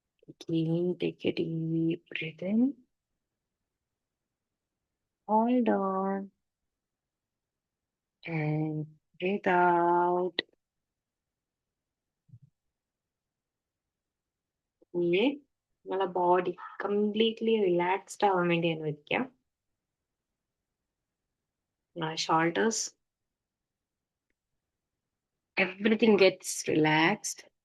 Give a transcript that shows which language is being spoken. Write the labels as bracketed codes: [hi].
[en] Again, take a deep breath in, hold on, and breathe out. [ml] ഇനി നിങ്ങളെ body completely relaxed ആവാൻ വേണ്ടി അനുവദിക്കാം. [en] Shoulders, everything gets relaxed.